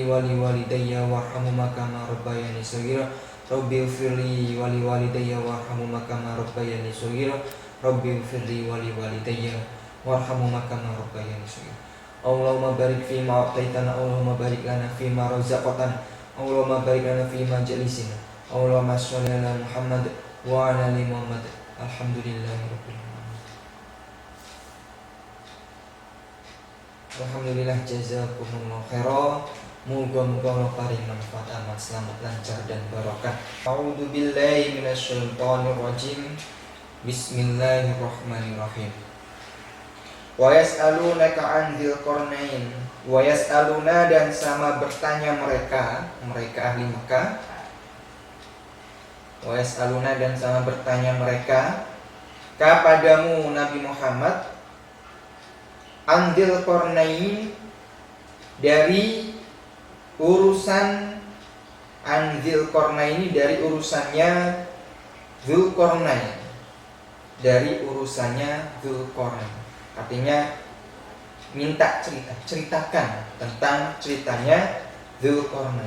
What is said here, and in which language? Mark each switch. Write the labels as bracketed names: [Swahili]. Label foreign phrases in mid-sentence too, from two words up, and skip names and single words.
[Arabic] ولوالدي وارحمهما كما ربياني صغيرا ربي اغفر لي ولوالدي وارحمهما كما ربياني صغيرا ربي اغفر لي ولوالدي وارحمهما كما ربياني صغيرا اللهم بارك فيما أعطيتنا اللهم بارك لنا فيما رزقتنا اللهم بارك لنا فيما جلسنا اللهم صل على محمد وعلى آل محمد الحمد لله رب العالمين. الحمد لله جزاكم الله خيرا. [Javanese] Moga-moga Allah paring manfaat amal selamat lancar dan barokah. [Arabic] أعوذ بالله من الشيطان الرجيم. بسم الله الرحمن الرحيم ويسألونك عن ذي القرنين. ويسألون [Indonesian] dan sama bertanya mereka ahli Mekah. [Arabic] ويسألون [Indonesian] dan sama bertanya mereka kepadamu Nabi Muhammad Dzil Qarnain dari urusan Dzil Qarnain dari urusannya Dzulqarnain dari urusannya Dzulqarnain artinya minta ceritakan tentang ceritanya Dzulqarnain.